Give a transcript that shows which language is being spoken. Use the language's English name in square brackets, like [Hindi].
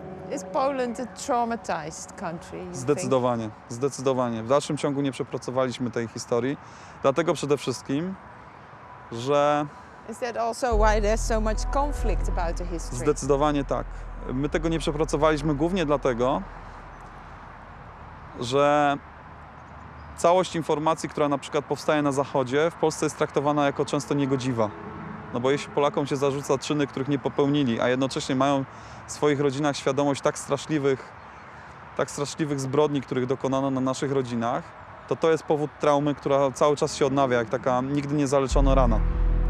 [English] Is Poland a traumatized country? [Polish] Zdecydowanie, zdecydowanie. W dalszym ciągu nie przepracowaliśmy tej historii, dlatego przede wszystkim, że... [English] Is that also why there's so much conflict about the history? [Polish] Zdecydowanie tak. My tego nie przepracowaliśmy głównie dlatego, że całość informacji, która na przykład powstaje na Zachodzie, w Polsce jest traktowana jako często niegodziwa. No bo jeśli Polakom się zarzuca czyny, których nie popełnili, a jednocześnie mają w swoich rodzinach świadomość tak straszliwych zbrodni, których dokonano na naszych rodzinach, to jest powód traumy, która cały czas się odnawia, jak taka nigdy niezaleczona rana.